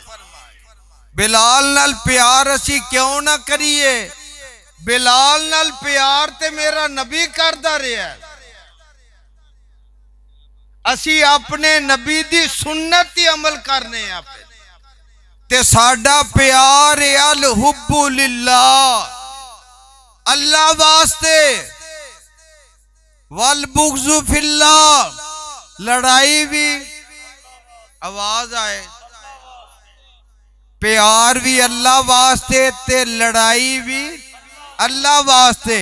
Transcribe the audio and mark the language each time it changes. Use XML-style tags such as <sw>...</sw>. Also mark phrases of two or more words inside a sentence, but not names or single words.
<pa>ਬਿਲਾਲ ਨਾਲ ਪਿਆਰ ਅਸੀ ਕਿਉਂ ਨਾ ਕਰੀਏ। ਬਿਲਾਲ ਨਾਲ ਪਿਆਰ ਤੇ ਮੇਰਾ ਨਬੀ ਕਰਦਾ ਰਿਹਾ। ਅਸੀ ਅਪਣੇ ਨਬੀ ਦੀ ਸੁੰਨਤ ਹੀ ਅਮਲ ਕਰਨੇ ਤੇ ਸਾਡਾ ਪਿਆਰ</pa> <ar>الحب لله,</ar> <pa>ਅੱਲਾਹ ਵਾਸਤੇ।</pa> <ar>والبغض في الله,</ar> <pa>ਲੜਾਈ ਭੀ ਆਵਾਜ਼ ਆਏ। ਪਿਆਰ ਭੀ ਅੱਲਾਹ ਵਾਸਤੇ ਤੇ ਲੜਾਈ ਭੀ ਅੱਲਾਹ ਵਾਸਤੇ।</pa>